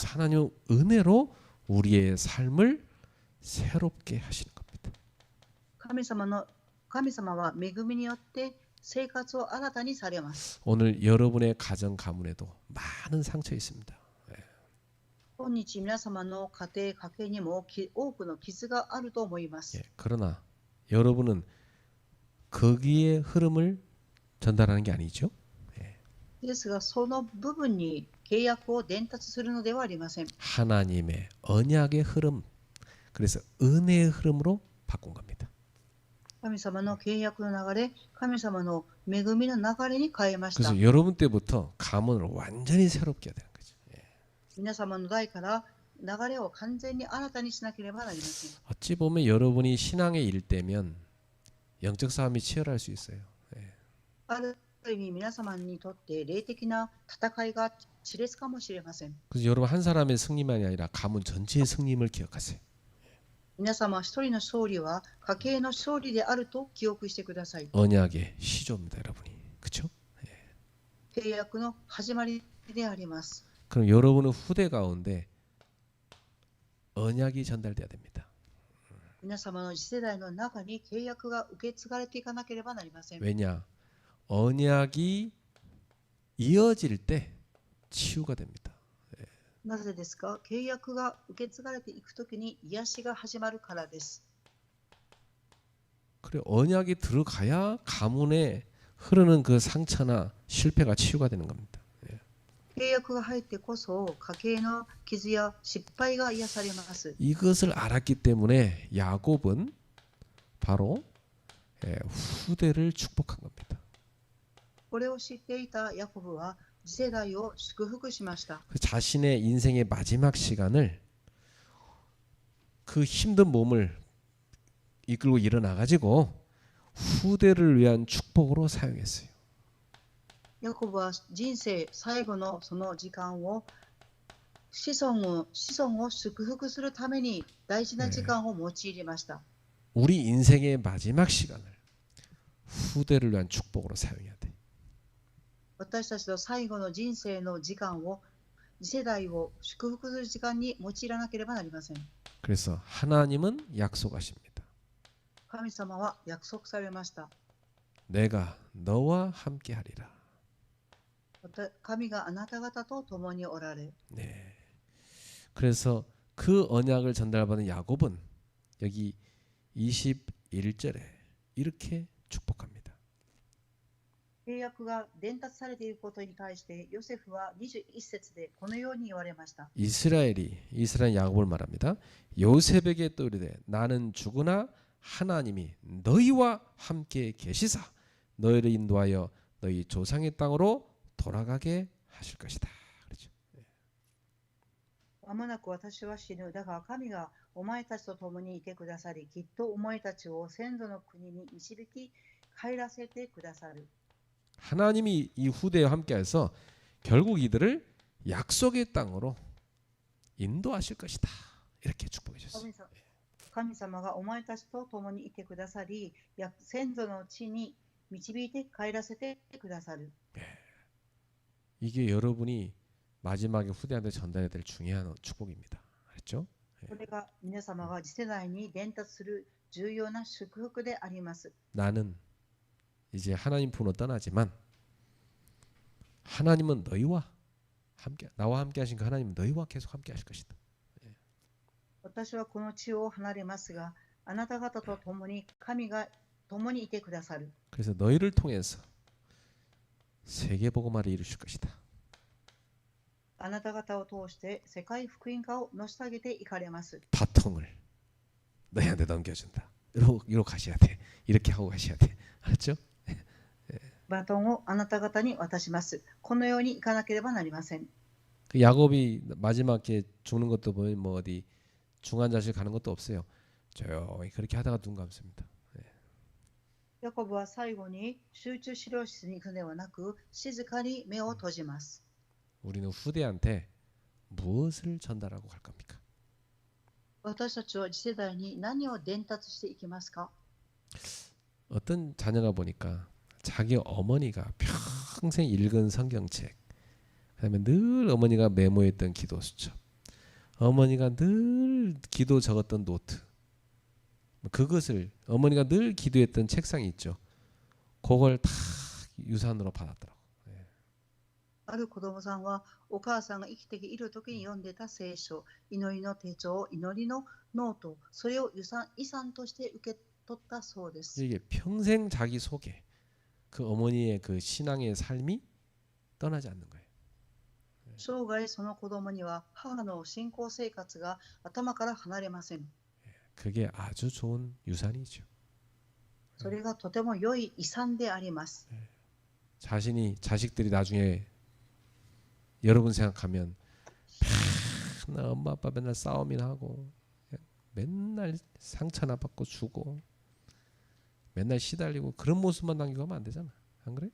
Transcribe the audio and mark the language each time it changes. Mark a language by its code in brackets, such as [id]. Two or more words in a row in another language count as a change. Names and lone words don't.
[ko] 그래서 하나님 은혜로 우리의 삶을 새롭게 하시는 겁니다. [ja] 神様は恵みによって生活を新たにされます。 [ko] 오늘 여러분의 가정 가문에도 많은 상처 있습니다. [ja] 今日皆様の家庭家計にも多くの傷があると思います。 [ko] 예, 그러나 여러분은 거기에 흐름을 전달하는 게 아니죠. [ja] ですが、その部分に契約を伝達するのではありません。 [ko] 하나님의 언약의 흐름, 그래서 은혜의 흐름으로 바꾼 겁니다. [ja] 神様の契約の流れ、神様の恵みの流れに変えました。 [ko] 그래서 여러분 때부터 가문을 완전히 새롭게 해야 되는 거죠. [ja] 皆様の代から流れを完全に新たにしなければなりません。 [ko] 어찌 보면 여러분이 신앙의 일대면 영적 싸움이 치열할 수 있어요. [ja] ある意味皆様にとって霊的な戦いが熾烈かもしれません。 [ko] 그래서 여러분 한 사람의 승리만이 아니라 가문 전체의 승리임을 기억하세요. [ja] 皆様一人の勝利は家計の勝利であると記憶してください。 [ko] 언약의 시조입니다, 여러분이. 그렇죠? [ja] 契約の始まりであります。 [ko] 그럼 여러분은 후대 가운데 언약이 전달돼야 됩니다. [ja] 皆様の次世代の中に契約が受け継がれていかなければなりません。 [ko] 왜냐? 언약이 이어질 때 치유가 됩니다. [ja] なぜですか？契約が受け継がれていくときに癒しが始まるからです。 [ko] 그래 언약이 들어가야 가문에 흐르는 그 상처나 실패가 치유가 되는 겁니다. [ja] 契約が入ってこそ家計の傷や失敗が癒されます。 [ko] 이것을 알았기 때문에 야곱은 바로 후대를 축복한 겁니다. [ja] これを知っていたヤコブは次世代を祝福しました。 [ko] 그 자신의 인생의 마지막 시간을 그 힘든 몸을 이끌고 일어나 가지고 후대를 위한 축복으로 사용했어요. [ja] ヤコブは人生最後のその時間を子孫を祝福するために大事な時間を用いました。 [ko] 우리 인생의 마지막 시간을 후대를 위한 축복으로 사용해야 돼. [ja] 私たちの最後の人生の時間を次世代を祝福する時間に用いらなければなりません。 [ko] 그래서 하나님은 약속하십니다. [ja] 神様は約束されました。 [ko] 내가 너와 함께하리라. [ja] 神があなた方と共におられ。 [ko] 네. 그래서 그 언약을 전달받은 야곱은 여기 21절에 이렇게 축복합니다. [ja] 契約が伝達されていることに対してヨセフは21節でこのように言われました。 [ko] 이스라엘 야곱을 말합니다. 요셉에게 또 이르되 나는 죽으나 하나님이 너희와 함께 계시사 너희를 인도하여 너희 조상의 땅으로 돌아가게 하실 것이다. 그렇죠. [ja] まもなく私は死ぬ。だが神がお前たちと共にいてくださり、きっとお前たちを先祖の国に導き帰らせてくださる。 [ko] 하나님이 이 후대와 함께해서 결국 이들을 약속의 땅으로 인도하실 것이다. 이렇게 축복해 주셨어요. [ja] 神様がお前たちと共にいてくださり、先祖の地に導いて帰らせてくださる。 [ko] 이게 여러분이 마지막에 후대한테 전달해야 될 중요한 축복입니다. 알죠? [ja] これが皆様が次世代に伝達する重要な祝福であります。 [ko] 나는 이제 하나님 품으로 떠나지만 하나님은 너희와 함께 나와 함께 하신 그 하나님은 너희와 계속 함께 하실 것이다. [ja] 私はこの地を離れますが、あなた方と共に神が共にいてくださる。 [ko] 그래서 너희를 통해서 세계 복음화를 이루실 것이다. [ja] あなた方を通して世界福音化を成し遂げていかれます。 [ko] 바통을 너희한테 넘겨준다. 이러고 가셔야 돼. 이렇게 하고 가셔야 돼. 알았죠? [ja] バトンをあなた方に渡します。このようにいかなければなりません。 [ko] 그 야곱이 마지막에 죽는 것도 보면 뭐 어디 중환자실 가는 것도 없어요. 조용히 그렇게 하다가 눈 감습니다. [ja] ヤコブは最後に集中治療室に行くのではなく、静かに目を閉じます。 [ko] 우리는 후대한테 무엇을 전달하고 갈 겁니까? [ja] 私たちは次世代に何を伝達していきますか？ [ko] 어떤 자녀가 보니까 자기 어머니가 평생 읽은 성경책, 그다음에 늘 어머니가 메모했던 기도 수첩, 어머니가 늘 기도 적었던 노트, 그것을 어머니가 늘 기도했던 책상이 있죠. 그걸 다 유산으로 받았더라고. [ja] ある子供さんはお母さんが生きている時に読んでた聖書、祈りの手帳、祈りのノート、それを遺産として受け取ったそうです。 [ko] 이게 평생 자기 속에 그 어머니의 그 신앙의 삶이 떠나지 않는 거예요. [ja] 生涯その子供には母の信仰生活が頭から離れません。 [ko] 그게 아주 좋은 유산이죠. [ja] それがとても良い遺産であります。 [ko] 자식들이 나중에 여러분 생각하면 맨날 엄마 아빠 맨날 싸움이나 하고 맨날 상처나 받고 주고 맨날 시달리고 그런 모습만 남기고 하면 안 되잖아. 안 그래?